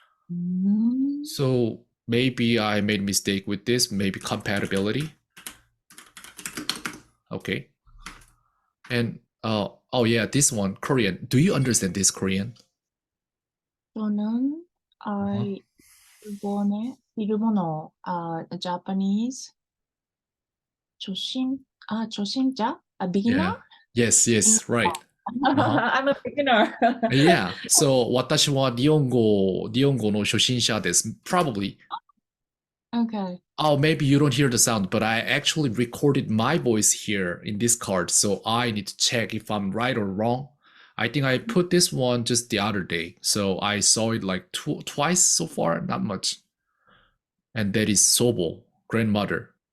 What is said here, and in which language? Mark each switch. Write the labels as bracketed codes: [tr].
[en] Mm, So maybe I made a mistake with this, maybe compatibility. Okay. And oh yeah, this one, Korean. Do you understand this Korean? [ko] 저는 Uh-huh. 일본어, Japanese, 조심. [ja] 初心者? [en] A beginner? Yeah. Yes, Beginner. yes, right. Uh-huh. I'm a beginner. Yeah. [ja] So 私は日本語の初心者です. [en] Probably. Okay. Oh, maybe you don't hear the sound, but I actually recorded my voice here in this card, so I need to check if I'm right or wrong. I think I put this one just the other day, so I saw it like twice so far, not much. And that is Sobo, grandmother.